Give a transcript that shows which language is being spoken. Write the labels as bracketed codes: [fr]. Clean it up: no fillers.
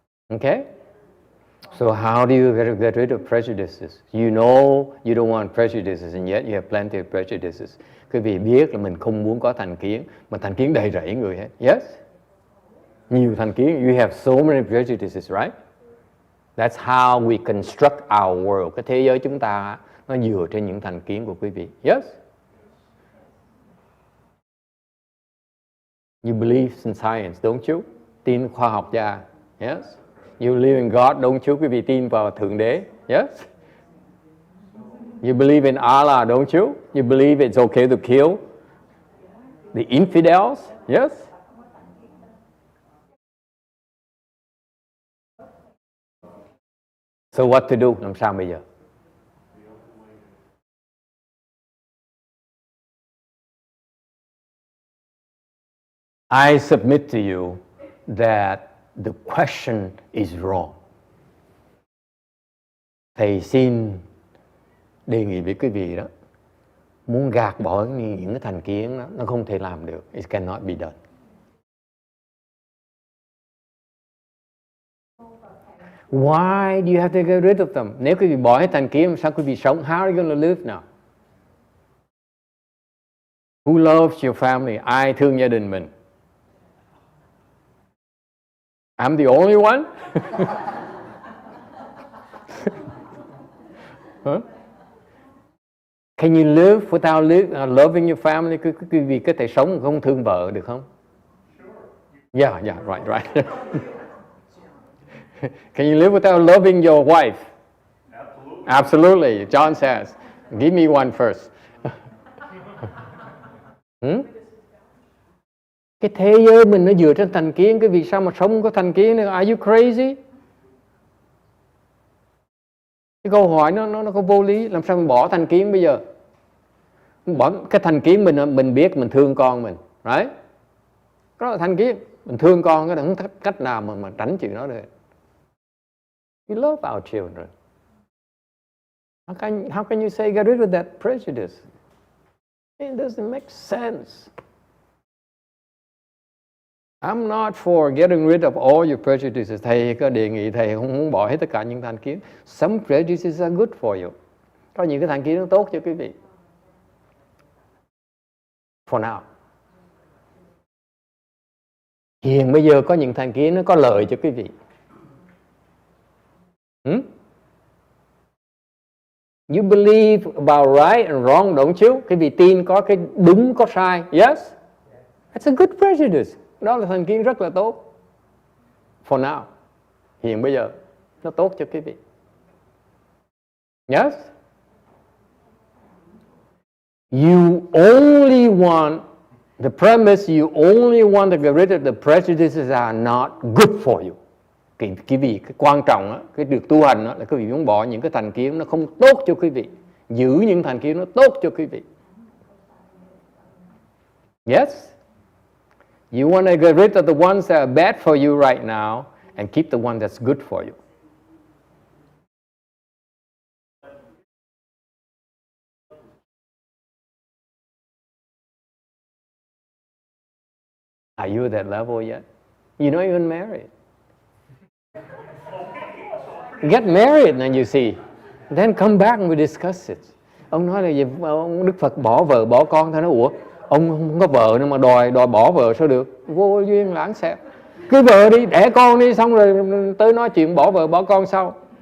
[en] Okay? So how do you get rid of prejudices? You know you don't want prejudices and yet you have plenty of prejudices. [vi] Quý vị biết là mình không muốn có thành kiến, mà thành kiến đầy rẫy người hết. Yes? Nhiều thành kiến. [en] You have so many prejudices, right? That's how we construct our world. [vi] Cái thế giới chúng ta nó dựa trên những thành kiến của quý vị. [en] Yes? You believe in science, don't you? [vi] Tin khoa học gia. [en] Yes? You believe in God, don't you? [vi] Quý vị tin vào Thượng Đế. [en] Yes? You believe in Allah, don't you? You believe it's okay to kill the infidels. Yes? So what to do? [vi] Làm sao bây giờ? [en] I submit to you that the question is wrong. [vi] Thầy xin đề nghị với quý vị đó, muốn gạt bỏ những cái thành kiến đó, nó không thể làm được. [en] It cannot be done. Why do you have to get rid of them? [vi] Nếu quý vị bỏ hết thành kiến, sao quý vị sống? [en] How are you going to live now? Who loves your family? [vi] Ai thương gia đình mình? [en] I'm the only one? Huh? Can you live without loving your family? [vi] Quý vị có thể sống không thương vợ được không? [en] Yeah, right. Can you live without loving your wife? Absolutely. John says, give me one first. [vi] Cái thế giới mình nó dựa trên thành kiến, cái vì sao mà sống có thành kiến nữa? [en] Are you crazy? [vi] Cái câu hỏi nó có vô lý. Làm sao mình bỏ thành kiến bây giờ? Bỏ cái thành kiến mình biết mình thương con mình, right? Đó là thành kiến. Mình thương con, cái không cách nào mà tránh chuyện đó được. [en] We love our children. How can you say get rid of that prejudice? It doesn't make sense. I'm not for getting rid of all your prejudices. [vi] Thầy có đề nghị thầy không muốn bỏ hết tất cả những thành kiến. [en] Some prejudices are good for you. [vi] Có những cái thành kiến nó tốt cho quý vị. [en] For now. [vi] Hiện bây giờ có những thành kiến nó có lợi cho quý vị. [en] You believe about right and wrong, don't you? [vi] Quý vị tin có cái đúng có sai. Yes? [en] That's a good prejudice. [vi] Đó là thành kiến rất là tốt. [en] For now. [vi] Hiện bây giờ. Nó tốt cho quý vị. Yes? [en] You only want, the premise you only want to get rid of the prejudices are not good for you. [vi] Quý vị, cái quan trọng á, cái được tu hành á, là quý vị muốn bỏ những cái thành kiến nó không tốt cho quý vị. Giữ những thành kiến nó tốt cho quý vị. [en] Yes? You want to get rid of the ones that are bad for you right now and keep the one that's good for you. Are you at that level yet? You're not even married. Get married and you see. Then come back and we discuss it. [vi] Ông nói là gì? Ông Đức Phật bỏ vợ bỏ con thôi. Nó ủa? Ông không có vợ nhưng mà đòi bỏ vợ sao được? Vô duyên lãng xẹt. Cứ vợ đi, đẻ con đi, xong rồi tới nói chuyện bỏ vợ bỏ con sau.